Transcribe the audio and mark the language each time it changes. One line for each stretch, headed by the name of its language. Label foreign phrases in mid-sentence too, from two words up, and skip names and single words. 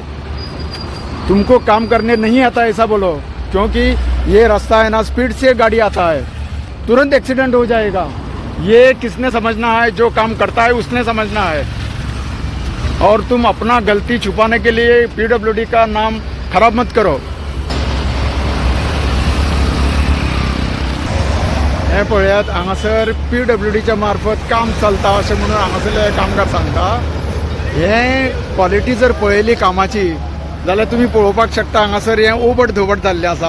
Hindi: तुमको काम करने नहीं आता ऐसा बोलो, क्योंकि ये रास्ता है ना, स्पीड से गाड़ी आता है, तुरंत एक्सीडेंट हो जाएगा. ये किसने समझना है? जो काम करता है उसने समझना है. और तुम अपना गलती छुपाने के लिए PWD का नाम खराब मत करो.
Konkani: हे पळयात, हांगासर PWDच्या मार्फत काम चलता अशें म्हणून हांगासरले कामगार सांगता. हे क्वॉलिटी जर पळयली कामाची जाल्यार तुमी पळोवपाक शकता हांगासर हें ओबड धोबड जाल्लें आसा.